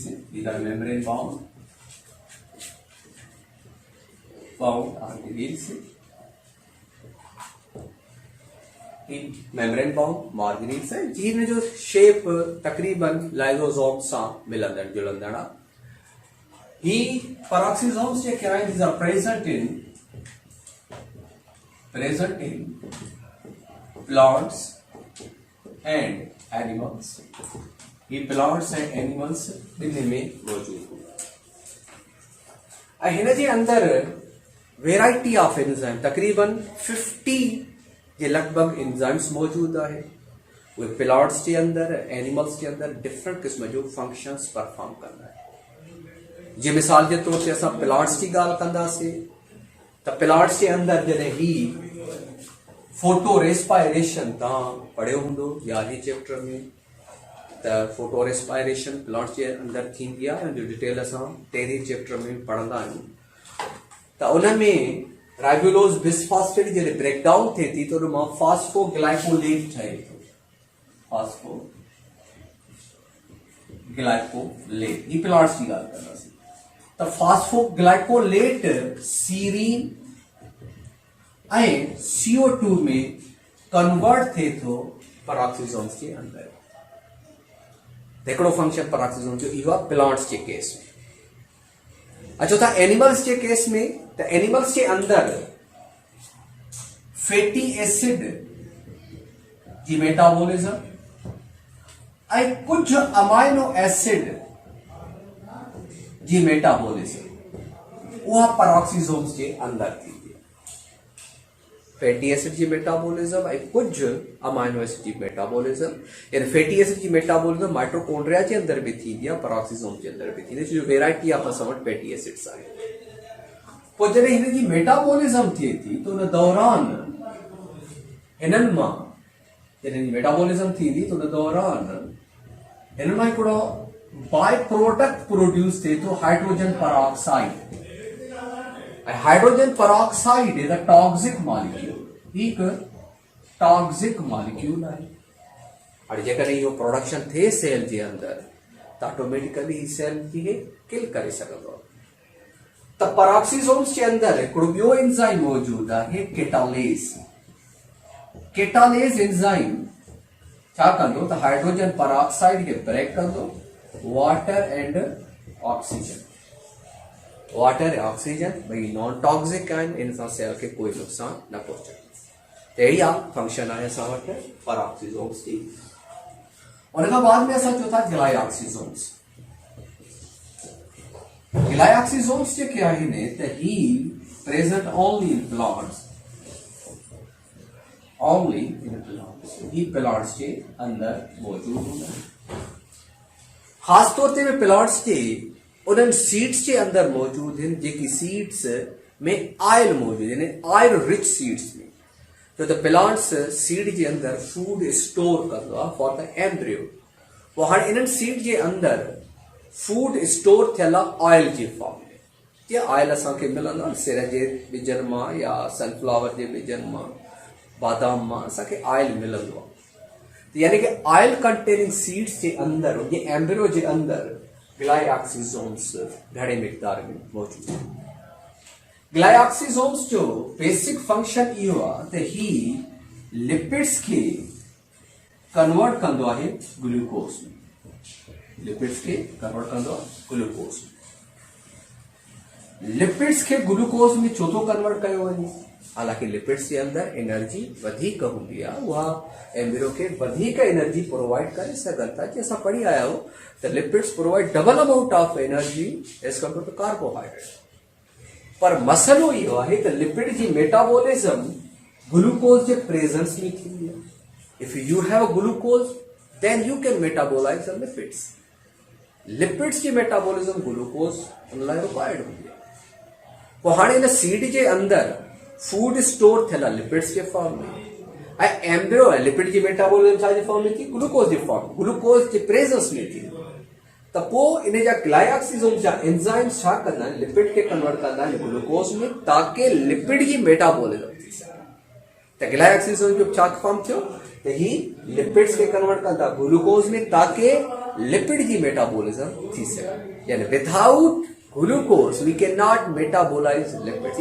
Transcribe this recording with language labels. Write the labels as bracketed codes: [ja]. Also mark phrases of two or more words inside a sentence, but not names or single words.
[en] These are membrane bound organelles. membrane bound organelles [sd] है जिन जो शेप तकरीबन लाइसोसोम सा मिलंदड़ जुलंदड़। He peroxisomes जे क्या है, [en] these are present in plants and animals. [sd] He [en] plants and animals [sd] ॿिन्ही में मौजूद है। हिन जे अंदर [en] variety of enzyme [sd] तकरीबन 50 जे लगभग एंजाइम्स मौजूद है। उहे प्लांट्स जे अंदर एनिमल्स जे अंदर डिफरेंट किस्म जो [en] functions perform [sd] कंदा है। जे मिसाल के तौर ते असां प्लांट्स की गाल कंदासीं त प्लांट्स के अंदर जॾहिं ही [en] photo respiration [sd] तव्हां पढ़ियो हूंदो 11 चैप्टर में त [en] photo respiration [sd] प्लांट्स के अंदर थींदी आहे, हुन जो डिटेल असां 13 चैप्टर में पढ़ंदा आहियूं। त उन में [en] ribulose bisphosphate [sd] जॾहिं ब्रेकडाउन थिए थी त उन मां फास्फोग्लाइकोलेट ठहे थो। फास्फोग्लाइकोलेट ही प्लांट्स की गाल कंदासीं त फास्फोग्लाइकोलेट सीरीन ऐं CO2 में कन्वर्ट थे थो पेरोक्सिसोम्स के अंदर। हिकिड़ो फंक्शन पेरोक्सिसोम जो इहो आहे प्लांट्स के केस में। अच्छा था एनिमल्स के केस में त एनिमल्स के अंदर [en] fatty acid [sd] जी मेटाबॉलिज्म ऐं कुछ [en] amino acid [sd] जी मेटाबॉलिज्म उहा पेरोक्सिसोम्स के अंदर थी। [en] fatty acid [sd] जी मेटाबॉलिज्म ऐं कुछ [en] amino acid [sd] जी मेटाबॉलिज्म। यानी [en] fatty acid [sd] जी मेटाबॉलिज्म माइटोकॉन्ड्रिया जे अंदर भी थींदी आहे, पेरोक्सिसोम जे अंदर भी थींदी आहे, जो [en] variety of [sd] असां वटि [en] fatty acids [sd] आहे। पोइ जॾहिं हिन जी मेटाबॉलिज्म थिए थी त उन दौरान हिननि मां जॾहिं मेटाबॉलिज्म थींदी त उन दौरान हिन मां हिकिड़ो [en] by product produce [sd] थिए थो [en] hydrogen peroxide. hydrogen peroxide is a toxic molecule, [hi] एक टॉक्सिक मॉलिक्यूल है। [sd] और जेकर इहो प्रोडक्शन थे सेल जे अंदर त ऑटोमेटिकली सेल खे किल करे सघंदो। त पेरोक्सिसोम्स जे अंदर हिकिड़ो ॿियो एंजाइम मौजूद आहे केटालेज। केटालेज एंजाइम छा कंदो त [en] hydrogen peroxide [sd] खे ब्रेक कंदो, [en] water and oxygen. [sd] वाटर ऐं ऑक्सीजन ॿई [en] non toxic [sd] आहिनि, इन सां सेल खे कोई नुक़सान न पहुचाईंदी। त अहिड़ी आहे फंक्शन आहे असां वटि पेरोक्सिसोम्स जी। उन खां बाद में असां चऊं था ग्लाइऑक्सिसोम्स। ग्लाइऑक्सिसोम्स जेके आहिनि त ही [en] present only in plants, only in plants, [sd] ही प्लांट्स जे अंदर मौजूद हूंदा आहिनि। ख़ासि तौर ते प्लांट्स जे उन्हनि सीड्स के अंदर मौजूद हैं जेकी सीड्स में ऑयल मौजूद है, [en] oil rich seeds [sd] में। [en] so the plants seed [sd] के अंदर [en] food store [sd] कर [en] for the embryo. [sd] वो हाँ इन सीड के अंदर [en] food store [sd] थियल ऑयल के फॉर्म में। ये ऑयल असांखे मिलंदो सिर के बिजन मां या सनफ्लावर के बिजन मां, बादाम मां असांखे ऑयल मिलंदो। यानी कि [en] oil containing seeds [sd] के अंदर ये एम्ब्रियो के अंदर ग्लाइऑक्सिसोम्स घणे मिकदार में मौजूद है। ग्लाइऑक्सिसोम्स जो बेसिक फंक्शन इहो आहे त ही लिपिड्स के कन्वर्ट कंदो आहे ग्लूकोज में, लिपिड्स के कन्वर्ट कंदो आहे ग्लूकोज में। लिपिड्स के ग्लूकोज में छो थो कन्वर्ट कयो वञे? हालांकि लिपिड्स के अंदर एनर्जी वधीक हूंदी आहे, उहा एम्ब्रियो के वधीक एनर्जी प्रोवाइड करे सघनि था। जी असां पढ़ी आया आहियूं त [en] lipids provide double amount of energy as compared to carbohydrate. [sd] पर मसलो इहो आहे त लिपिड जी मेटाबॉलिज्म ग्लूकोज जे प्रेजेंस में थींदी आहे। [en] if you have a glucose then you can metabolise the lipids. [sd] लिपिड्स जी मेटाबॉलिज्म ग्लूकोज उन लाइ रिक्वायर्ड हूंदी आहे। पोइ हाणे इन सीड जे अंदर फूड स्टोर थियल लिपिड्स के फॉर्म में, एम्ब्रियो लिपिड की मेटाबॉलिज्म छा जे फॉर्म में थी? ग्लूकोज जे फॉर्म, ग्लूकोज जे प्रेजेंस में थी। त पोइ इन जा ग्लाइऑक्सिसोम्स जा एंजाइम्स छा कंदा आहिनि? लिपिड के कन्वर्ट कंदा आहिनि ग्लूकोज में ताकि लिपिड जी मेटाबॉलिज्म थी सघे। त ग्लाइऑक्सिसोम जो छा फॉर्म थियो त ही लिपिड्स के कन्वर्ट कंदा ग्लूकोज में ताकि लिपिड जी मेटाबॉलिज्म थी सघे। [en] यानी without glucose we can not metabolise lipids।